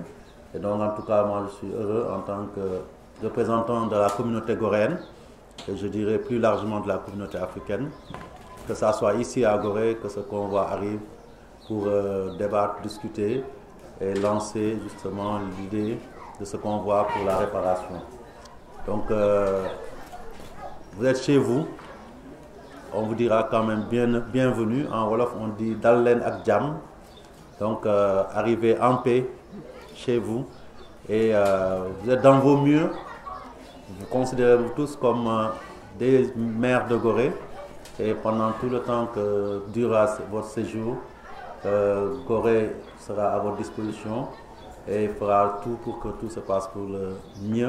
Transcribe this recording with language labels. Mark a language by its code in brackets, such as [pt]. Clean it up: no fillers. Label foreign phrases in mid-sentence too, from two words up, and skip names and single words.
[fr] Et donc en tout cas, moi je suis heureux en tant que représentant de la communauté goréenne, et je dirais plus largement de la communauté africaine, que ça soit ici à Gorée, que ce convoi arrive pour débattre, discuter et lancer justement l'idée de ce convoi pour la réparation. Donc vous êtes chez vous, on vous dira quand même bienvenue. En Wolof on dit [wo] Dal len ak jam, [fr] donc arrivez en paix chez vous et vous êtes dans vos murs. Vous considérez-vous tous comme des maires de Gorée, et pendant tout le temps que durera votre séjour, Gorée sera à votre disposition et fera tout pour que tout se passe pour le mieux.